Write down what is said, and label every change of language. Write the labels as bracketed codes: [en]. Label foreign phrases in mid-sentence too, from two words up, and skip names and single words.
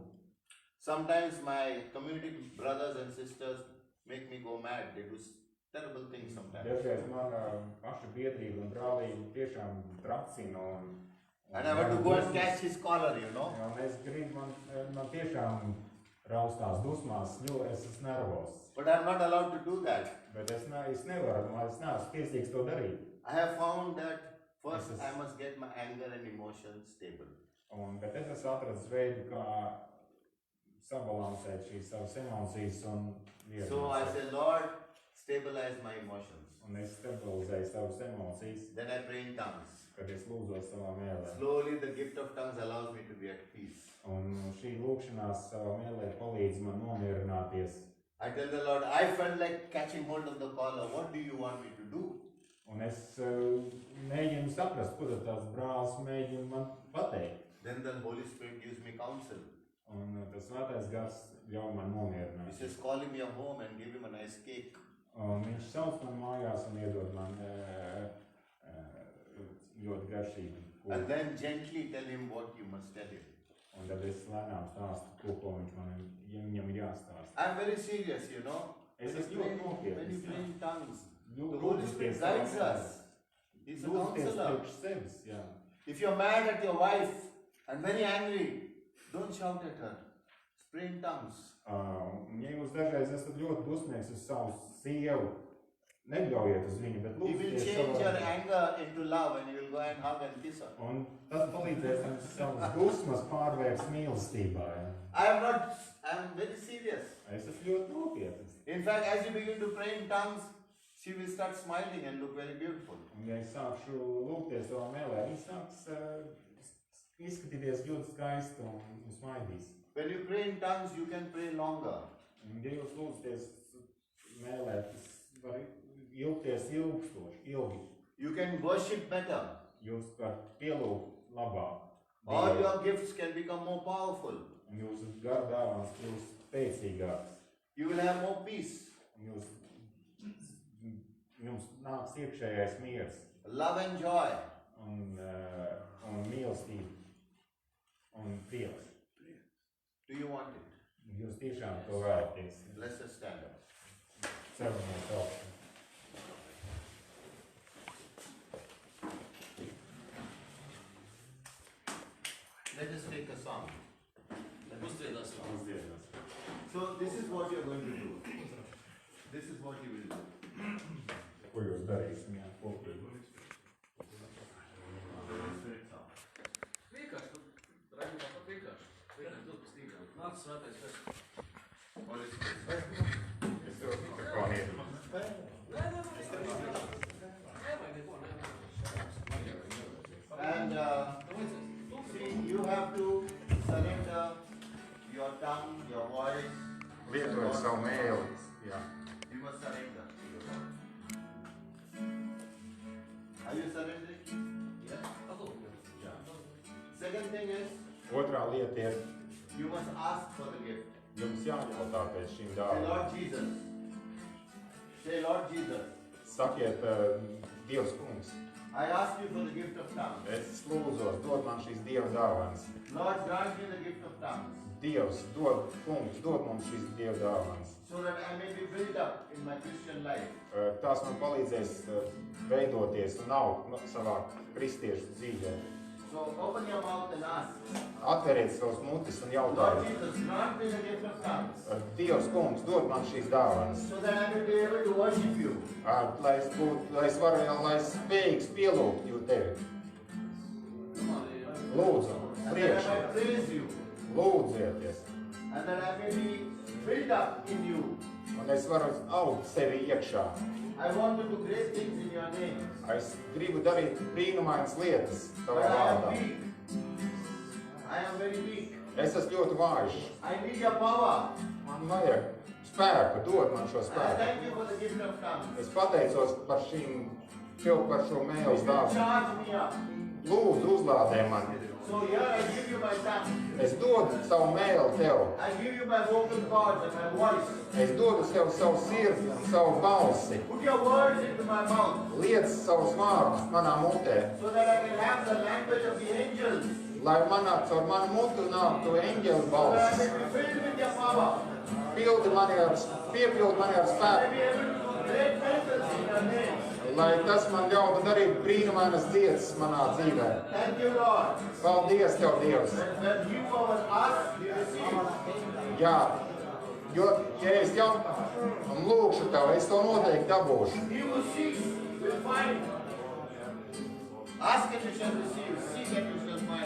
[en] Sometimes my community brothers and sisters make me go mad. They do terrible things sometimes. [lv] Dažreiz mana paša biedrība un brālība tiešām tracina [en] And I want to go and catch his collar, you know. [lv] Un es gribu, man tiešām raustās dusmās, jo es esmu nervos. [en] But I'm not allowed to do that. [lv] Bet es nevaru, es neesmu tiesīgs to darīt. [en] I have found that first I must get my anger and emotions stable. [lv] Bet es esmu atradis veidu, kā sabalansēt šīs savas emocijas un vietas. [en] So I say, Lord, stabilize my emotions. [lv] Un es stabilizēju savas emocijas, [en] Then I pray in tongues. [lv] kad es lūdzos savā mēlē. [en] Slowly the gift of tongues allows me to be at peace. [lv] Un šī lūkšanās savā mēlē palīdz man nomierināties. [en] I tell the Lord, I felt like catching hold of the collar. What do you want me to do? [lv] Un es mēģinu saprast, ko tad tās brālis mēģina man pateikt. [en] Then the Holy Spirit gives me counsel. [lv] Un tas svētais gars ļauj man [en] He [lv] nomierināt. [en] says, call him your home and give him a nice cake. [lv] Un viņš sauc man mājās un iedod man ļoti garšīgu [en] And [lv] kūku. [en] then gently tell him what you must tell him. [lv] Un tad es lēnām stāstu, ko viņam ir jāstāsta. [en] I'm very serious, you know. [lv] Es [en] When [lv] esmu [en] you [lv] ļoti [en] pray [lv] nopietns. [en] in tongues, the [lv] Lūdzu, [en] Holy Spirit guides us. He's a [lv] Lūdzu, [en] counselor. [lv] priekš sevis, jā. [en] If you're mad at your wife and very angry, don't shout at her. Pray in tongues. [lv] Un ja jūs dažreiz esat ļoti dusmīgs uz savu sievu, neļaujiet uz viņu, bet [en] He will [lv] lūdzieties [en] change your [lv] savā. [en] anger into love and you will go and hug and kiss her. [lv] Un tas palīdzēs jums savas dusmas pārvērst mīlestībā. Jā. [en] I'm very serious. [lv] Es esmu ļoti nopietns. [en] In fact, as you begin to pray in tongues, she will start smiling and look very beautiful. [lv] Un ja es sākšu lūgties savā mēlē, viņa sāks izskatīties ļoti skaisti un smaidīs. [en] When you pray in tongues, you can pray longer. [lv] Un ja jūs lūgties mēlē, tas var ilgties ilgi. [en] You can worship better. [lv] Jūs varat pielūgt labāk. [en] All your gifts can become more powerful. [lv] Un jūsu gara dāvāns kļūst spēcīgāks. [en] You will have more peace, [lv] Un jums nāks iekšējais miers [en] love and joy. [lv] un mīlestība un prieks. [en] Do you want it? [lv] Jūs tiešām to vēlaties. [en] Let's just stand up. [lv] Ceramies augstu. [en] Let us take a song. [lv] Uzdziedāsim. [en] So this is what you are going to do. This is what you will do. [lv] Ko jūs darīsim, jā, kopīgi? Vienkārši, tu raidījumā pat vienkārši. Vienkārši dod pa stīgām. Nāc svētais gars. [en] Holy Spirit. [lv] Es tev mikrofonu iedodu. Nevajag neko, [en] And see, you have to surrender your tongue, your voice. [lv] Lietojiet savu mēli. Jā. [en] You must surrender to the Lord. Are you surrendering? Yes. [lv] Jā. [en] Second thing is, [lv] Otrā lieta ir, [en] you must ask for the gift. [lv] jums jājautā pēc šīm [en] Say, [lv] dāvanām. [en] Lord Jesus. Say, Lord Jesus. [lv] Sakiet, Dievs kungs, [en] I ask you for the gift of tongues. [lv] es lūdzos, dod man šīs Dieva dāvanas. [en] Lord, grant me the gift of tongues, [lv] Dievs, kungs, dod mums šīs Dieva dāvanas. [en] so that I may be built up in my Christian life. [lv] Tās man palīdzēs veidoties un augt savā kristiešu dzīvē. [en] So open your mouth and ask. [lv] Atveriet savus mutis un [en] Lord [lv] jautājiet. [en] Jesus, grant me the gift of tongues, [lv] Dievs, kungs, dod man šīs dāvanas, [en] so that I may be able to worship you. [lv] lai es spējīgs pielūgt jū tevi. Lūdzu, [en] And that I [lv] priekšā, [en] may praise you. [lv] lūdzieties, [en] And that I may be built up in you. [lv] un es varu augt sevi iekšā. [en] I want to do great things in your name. [lv] Es gribu darīt brīnumainas lietas [en] But [lv] tavā [en] I am [lv] vārdā. [en] weak. I am very weak. [lv] Es esmu ļoti vājš. [en] I need your power. [lv] Man vajag spēku, dod man šo [en] And I [lv] spēku. [en] thank you for the gift of tongues. [lv] Es pateicos par tev par šo mēles dāvanu. [en] Charge me up. [lv] Lūdzu, uzlādē mani. [en] So here I give you my tongue. [lv] Es dodu savu mēli tev. [en] I give you my vocal cords and my voice. [lv] Es dodu tev savu sirdi un savu balsi. [en] Put your words into my mouth [lv] Liec savus vārdus manā mutē, [en] so that I can have the language of the angels. [lv] lai caur manu mutu nāktu eņģeļu [en] So that I [lv] balsis. [en] may be filled with your power. [lv] Piepildi mani ar [en] I [lv] spēku, [en] may be able to do great miracles in your name. [lv] lai tas man ļautu darīt brīnumainas lietas manā dzīvē. [en] Thank you, Lord. [lv] Paldies tev, Dievs! [en] When you over us, we receive. [lv] Jā, jo, ja es jau lūkšu tev, es to noteikti dabūšu. [en] He who seeks will find. Ask and you shall receive. Seek and you shall find.